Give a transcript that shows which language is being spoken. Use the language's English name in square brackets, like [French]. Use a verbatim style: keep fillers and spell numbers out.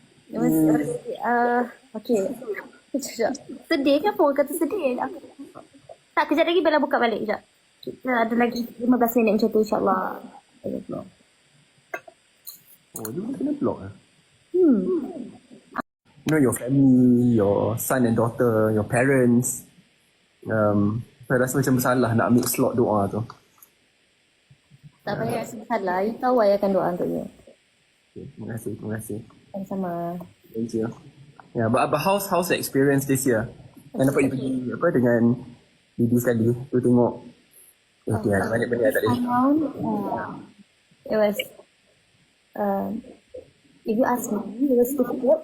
[Malay] Hmm. Uh, okay. Sedih kenapa orang kata sedih? Tak, kejap lagi Bella buka balik. Kejap. Kita ada lagi lima belas minit macam tu insyaAllah. Oh, dia boleh kena block lah. Hmm. [English] You know, your family, your son and daughter, your parents. [Malay] Um, saya rasa macam bersalah nak ambil slot doa tu. Tak payah rasa bersalah. You tahu I akan doa untuk you. Okay, terima kasih, terima kasih. Sama-sama. [English] Thank you. Yeah, but, but how's, how's the experience this year? [Malay] I dapat you pergi apa, dengan Didi sekali tu tengok. Oh, okay, ada banyak benda tak ada. [English] Uh, it was, uh, if you ask me, it was difficult.